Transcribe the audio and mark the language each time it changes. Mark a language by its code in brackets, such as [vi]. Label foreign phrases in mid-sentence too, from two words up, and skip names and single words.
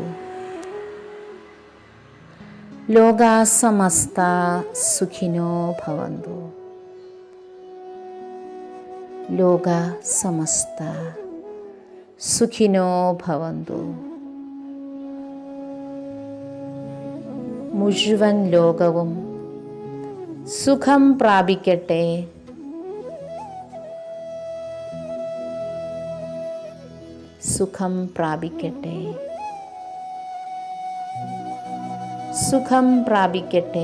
[sa] लोकाः समस्ताः सुखिनो भवन्तु. लोकाः समस्ताः सुखिनो भवन्तु. [ml] മുഴുവൻ ലോകവും സുഖം പ്രാപിക്കട്ടെ. സുഖം പ്രാപിക്കട്ടെ. സുഖം പ്രാപിക്കട്ടെ.